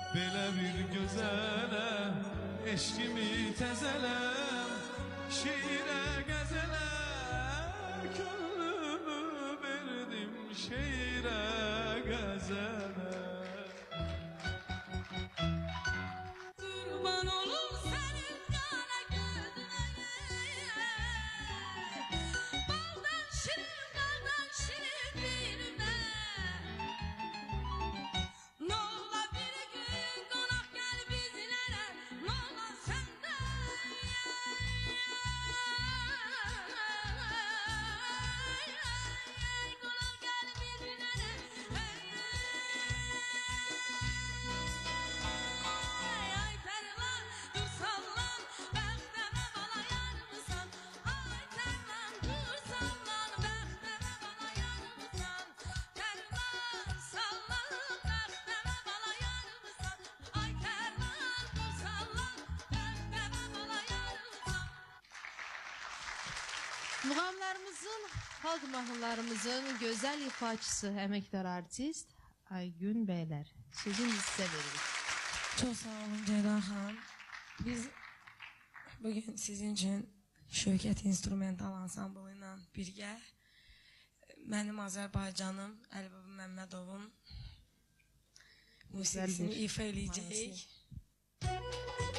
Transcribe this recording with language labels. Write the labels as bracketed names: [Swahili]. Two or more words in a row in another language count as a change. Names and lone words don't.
[Azerbaijani] Belə bir gözələ eşkimi təzələm, şiirə qəzələ könlümü verdim, şeirə qəzələ. [Turkish] Kurban olum senin kana gözlerine, baldan şirin dilime. Nola bir gün konak gel bizlere, nola senden. Konak gel bizlere. [Azerbaijani] Ay terlan dur sallan, bəxtəmə bala yarımsan. Ay terlan dur sallan, bəxtəmə bala yarımsan. Terlan sallan, bəxtəmə bala yarımsan. Ay terlan dur sallan, bəxtəmə bala yarımsan. Muğamlarımızın, xalq mahnılarımızın gözəl ifaçısı, əməkdar artist Aygün bəylər. Sözün sizə veririk. [Turkish] Çok sağ olun Ceyda Hanım. Biz bugün sizin için [Azerbaijani] Şövkət İnstrumental Ansamblı ilə birgə mənim Azərbaycanım Əlibaba Məmmədovun musiqisini ifa eləyəcəyik.